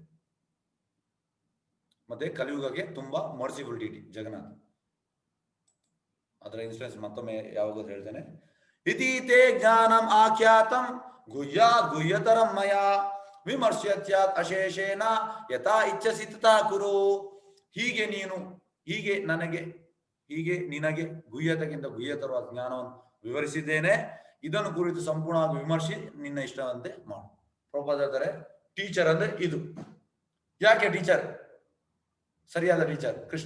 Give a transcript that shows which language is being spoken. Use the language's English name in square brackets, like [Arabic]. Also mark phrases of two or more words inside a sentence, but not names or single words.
[Kannada] ಮತ್ತೆ ಕಲಿಯುಗಕ್ಕೆ ತುಂಬಾ [English] merciful deity [Kannada] ಜಗನ್ನಾಥ್. ಅದರ ಇನ್ಸ್ಟೆನ್ಸ್ ಮತ್ತೊಮ್ಮೆ ಯಾವಾಗಾದ್ರೂ ಹೇಳ್ತೇನೆ. [Sanskrit] ಇತೀತೆ ಜ್ಞಾನಂ ಆಖ್ಯಾತಂ ಗುಹ್ಯತರಂ ಮಯ ವಿಮರ್ಶ್ಯತ್ಯಾತ್ ಅಶೇಷೇನ ಯಥಾ ಇಚ್ಛಸಿ ತಥಾ ಕುರು. [Kannada] ಹೀಗೆ ನಿನಗೆ ಗುಹ್ಯತಕ್ಕಿಂತ ಗುಹ್ಯತರವಾದ ಜ್ಞಾನವನ್ನು ವಿವರಿಸಿದ್ದೇನೆ. ಇದನ್ನು ಕುರಿತು ಸಂಪೂರ್ಣವಾಗಿ ವಿಮರ್ಶಿ ನಿನ್ನ ಇಷ್ಟವಂತೆ ಮಾಡು. ಪ್ರಭುಪಾದ ಹೇಳ್ತಾರೆ, ಟೀಚರ್ ಅಂದ್ರೆ ಇದು. ಯಾಕೆ ಟೀಚರ್? ಸರಿಯಾದ ಟೀಚರ್ ಕೃಷ್ಣ.